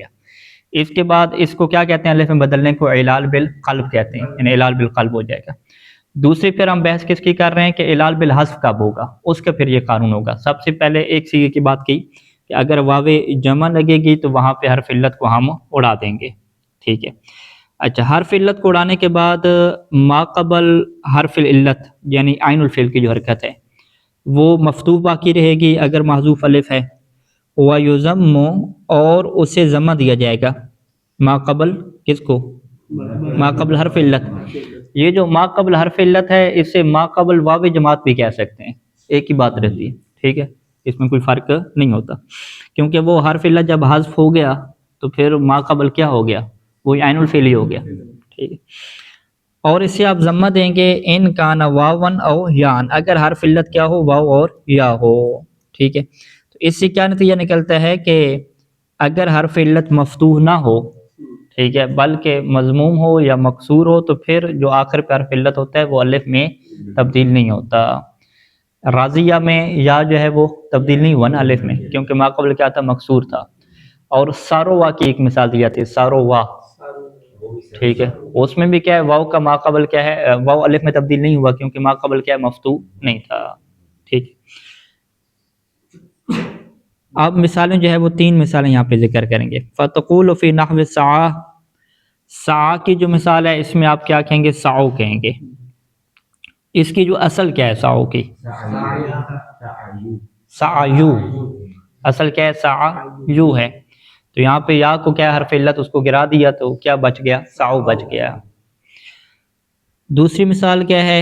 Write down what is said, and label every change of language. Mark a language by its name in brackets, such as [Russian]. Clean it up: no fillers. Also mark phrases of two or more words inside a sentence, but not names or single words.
[Urdu] اس کے بعد اس کو کیا کہتے ہیں؟ الف میں بدلنے کو اعلال بالقلب کہتے ہیں، یعنی اعلال بالقلب ہو جائے گا۔ دوسری پھر ہم بحث کس کی کر رہے ہیں کہ اعلال بالحذف کب ہوگا، اس کا پھر یہ قانون ہوگا۔ سب سے پہلے ایک صیغے کی بات کی کہ اگر واو جمع لگے گی تو وہاں پہ حرف علت کو ہم اڑا دیں گے، ٹھیک ہے۔ اچھا، حرف علت کو اڑانے کے بعد ما قبل حرف العلت یعنی عین الفعل کی جو حرکت ہے وہ مفتوح باقی رہے گی اگر محذوف الف ہے، وَيُضَمُّ اور اسے ضمہ دیا جائے گا، ما قبل کس کو؟ ما قبل حرف علت. یہ جو ما قبل حرف علت ہے اسے ما قبل واو جماعت بھی کہہ سکتے ہیں، ایک ہی بات رہتی ہے، ٹھیک ہے، اس میں کوئی فرق نہیں ہوتا، کیونکہ وہ حرف علت جب حذف ہو گیا تو پھر ما قبل کیا ہو گیا؟ وہ عین الفعل ہی ہو گیا، ٹھیک ہے. اور اسے آپ ضمہ دیں گے [Arabic] ان کان واون او یان، [Urdu] اگر حرف علت کیا ہو؟ واو اور یا ہو، ٹھیک ہے. تو اس سے کیا نتیجہ نکلتا ہے کہ اگر حرف علت مفتوح نہ ہو، ٹھیک ہے، بلکہ مضموم ہو یا مکسور ہو تو پھر جو آخر پہ حرف علت ہوتا ہے وہ الف میں تبدیل نہیں ہوتا. راضیہ میں یا جو ہے وہ تبدیل نہیں ہوا نا الف میں، کیونکہ ما قبل کیا تھا؟ مکسور تھا. اور ساروا کی ایک مثال دی جاتی ہے، ساروا، ٹھیک ہے، اس میں بھی کیا ہے؟ واو کا ما قبل کیا ہے؟ واو الف میں تبدیل نہیں ہوا کیونکہ ما قبل کیا ہے؟ مفتوح نہیں تھا، ٹھیک. اب مثالیں جو ہے وہ 3 مثالیں یہاں پہ ذکر کریں گے. [Arabic] فتقول فی نحو سعا، [Urdu] سعا کی جو مثال ہے اس میں آپ کیا کہیں گے؟ سعو کہیں گے. اس کی جو اصل کیا ہے سعو کی؟ سعیو، اصل کیا ہے؟ سعیو ہے. تو یہاں پہ یا کو کیا حرف علت اس کو گرا دیا تو کیا بچ گیا؟ سعو بچ گیا. دوسری مثال کیا ہے؟